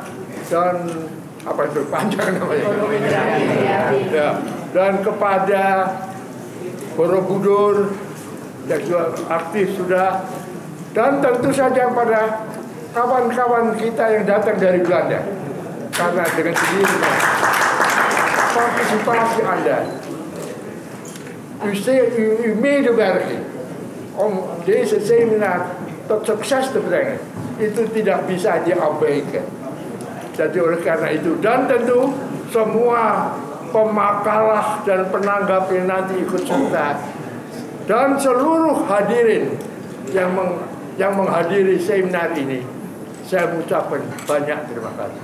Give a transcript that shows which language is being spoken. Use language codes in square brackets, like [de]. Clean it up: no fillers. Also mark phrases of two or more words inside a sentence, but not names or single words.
[id] dan apa itu panjang namanya, ya, dan kepada Borobudur yang juga aktif sudah, dan tentu saja pada kawan-kawan kita yang datang dari Belanda, karena dengan sendirinya partisipasi Anda. [nl] U medewerking om deze seminar tot sukses te brengen [id] itu tidak bisa diabaikan. Jadi oleh karena itu, dan tentu semua pemakalah dan penanggap yang nanti ikut serta dan seluruh hadirin yang menghadiri seminar ini, saya mengucapkan banyak terima kasih.